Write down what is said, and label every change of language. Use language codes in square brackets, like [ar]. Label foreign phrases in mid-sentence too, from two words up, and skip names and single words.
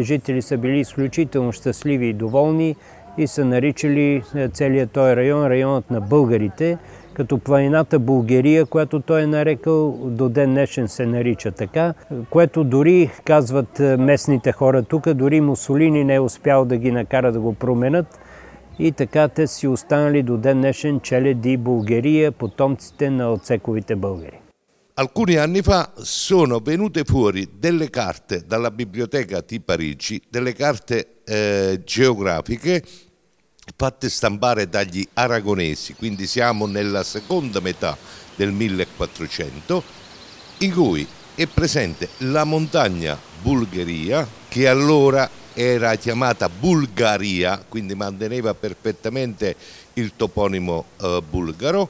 [bg] жители са били изключително щастливи и доволни и са наричали целият този район районът на българите, като планината Булгерия, която той е нарекал, до ден днешен се нарича така, което дори, казват местните хора тук, дори Мусолини не е успял да ги накара да го променят и така те си останали до ден днешен Челеди Булгерия, потомците на отсековите българи. [it] Alcuni anni fa sono venute fuori delle carte dalla biblioteca di Parigi, delle carte geografiche fatte stampare dagli aragonesi, quindi siamo nella seconda metà del 1400, in cui è presente la montagna Bulgaria, che allora era chiamata Bulgaria, quindi manteneva perfettamente il toponimo bulgaro.